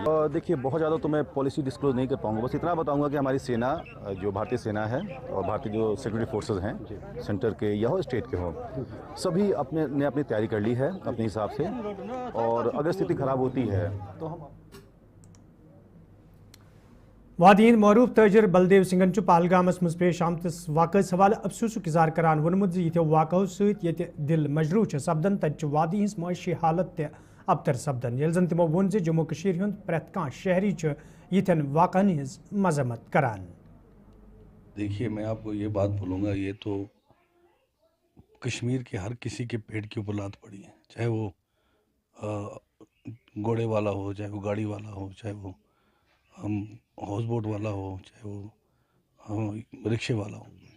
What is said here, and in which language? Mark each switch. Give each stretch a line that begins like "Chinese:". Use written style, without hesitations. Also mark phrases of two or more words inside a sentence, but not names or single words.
Hindi: और देखिए, बहुत ज़्यादा तो मैं
English: policy disclose
Hindi: नहीं कर पाऊंगा, बस इतना बताऊंगा कि हमारी सेना, जो भारतीय सेना है और भारतीय जो
English: security forces
Hindi: हैं, सेंटर के या हो स्टेट के हो, सभी ने अपनी तैयारी कर ली है अपने हिसाब से, और अगर स्थिति ख़राब होती है तो हम
Kashmiri: वादीन मरूफ ताजिर बलदेव सिंगन पहलगामस मज पेश आमतिस वाक़स हवाले अफसोसुक इज़हार करान वोनमुत यिथ्यो वाक़ो सत दिल मजरूह सपदन तत वादी हज माशी हालत ते अबतर सपदन, येल जन तिमो वोन जे जम्मू कशीर हुंद प्रेत कां शहरी यिथन वाक़न हज मजम्मत करान।
Hindi: देखिए, मैं आपको ये बात बोलूँगा, ये तो कश्मीर के हर किसी के पेट के ऊपर लात पड़ी है, चाहे वो घोड़े वाला हो, चाहे वो गाड़ी वाला हो, चाहे वो
English: house boat
Hindi: वाला हो, चाहे वो रिक्शे वाला हो।